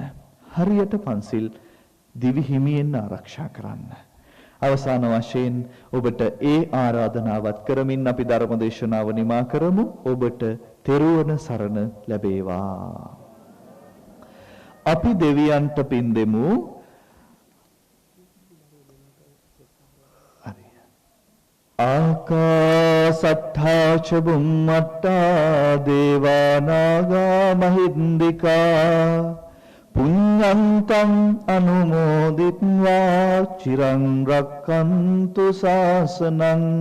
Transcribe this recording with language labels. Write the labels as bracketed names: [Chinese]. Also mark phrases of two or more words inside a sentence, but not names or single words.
[Sinhala] හරියට පන්සිල් දිවි හිමියෙන් ආරක්ෂා කරන්න. අවසාන වශයෙන් ඔබට ඒ ආරාධනාවත් කරමින් අපි ධර්ම දේශනාව නිමා කරමු. ඔබට තෙරුවන් සරණ ලැබේවා. අපි දෙවියන්ට පින් දෙමු. [Pali] ආකාසට්ඨා ච බුම්මට්ඨා දේවා නාග මහින්దికා පුඤ්ඤන්තං අනුමෝදිත්වා චිරං රක්ඛන්තු ශාසනං.